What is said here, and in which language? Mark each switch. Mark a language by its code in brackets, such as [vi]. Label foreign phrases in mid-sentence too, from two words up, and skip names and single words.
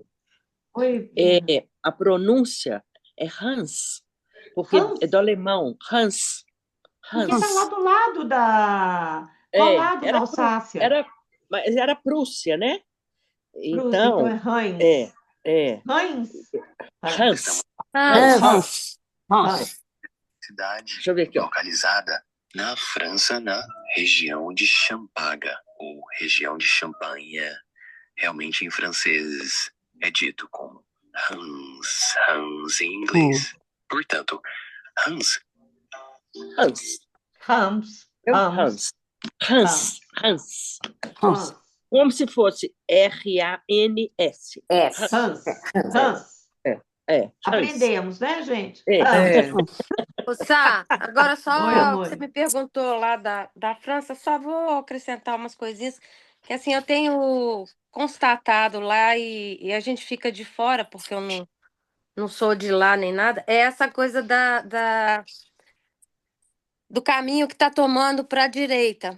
[pt] oi, Bia. A pronúncia é Hans, porque é Hans, do alemão, Hans. porque tá lá Hans. do lado qual lado da Era, Alsácia? era, mas era Prússia, né? Prússia, então é Então, Heinz. é, é, Heinz? Hans. Hans. Hans. Hans. Hans. Hans. Cidade Deixa eu ver aqui, ó. localizada na França, na região de Champaga, ou região de Champagne. Realmente em francês é dito como Hans em inglês. Portanto, Hans Hans. Hans. Hans. Hans. Hans. Hans. Como se fosse R-A-N-S. S. Hans. Hans. É. É, só isso. Aprendemos, né, gente? É. É. Ô, Sá, agora Oi, só amor. que você me perguntou lá da França, só vou acrescentar umas coisinhas que assim eu tenho constatado lá e a gente fica de fora, porque eu não sou de lá nem nada, é essa coisa do caminho que está tomando para a direita.